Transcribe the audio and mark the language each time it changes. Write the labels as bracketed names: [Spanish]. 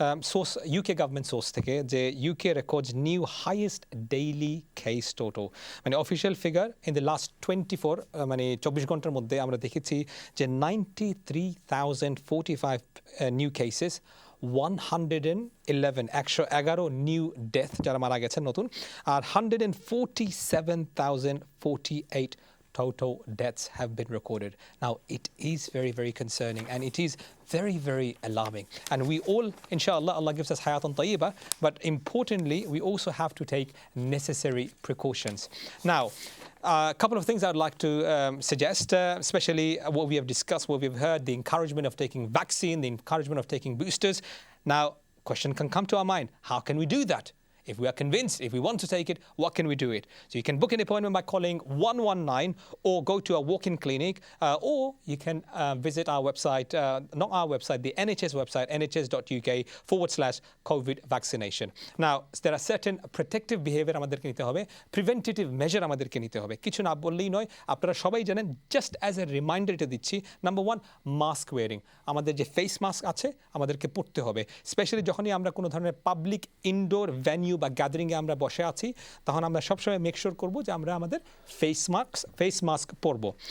[English] source UK government source থেকে, যে UK records new highest daily case total, মানে official figure in the last 24 মানে 24 [Bangla] ঘন্টার মধ্যে আমরা দেখেছি যে [English] 93,045 new cases, 111 new death [Bangla] যারা মারা গেছেন নতুন, [English] আর 147,048 total deaths have been recorded. Now, it is very, very concerning and it is very, very alarming. And we all, inshallah, Allah gives us hayatan tayyibah, but importantly, we also have to take necessary precautions. Now, a couple of things I'd like to suggest, especially what we have discussed, what we've heard, the encouragement of taking vaccine, the encouragement of taking boosters. Now, question can come to our mind, how can we do that? If we are convinced, if we want to take it, what can we do it? So you can book an appointment by calling 119 or go to a walk-in clinic, or you can visit our website, not our website, the NHS website, nhs.uk/COVID vaccination. Now, there are certain protective behavior [Bangla] আমাদেরকে নিতে হবে, [English] preventative measure আমাদেরকে নিতে হবে। [Bangla] কিছু না বললেই নয়, আপনারা সবাই জানেন, [English] just as a reminder [Bangla] এটা দিচ্ছি, নাম্বার 1, মাস্ক ওয়ারিং। আমাদের যে ফেস মাস্ক আছে আমাদেরকে পরতে হবে, স্পেশালি যখনই আমরা কোনো ধরনের পাবলিক ইনডোর ভেন্যু বা গ্যাদারিংয়ে আমরা বসে আছি, তখন আমরা সবসময় মেক শিওর করবো যে আমরা আমাদের ফেস মাস্ক পরবো।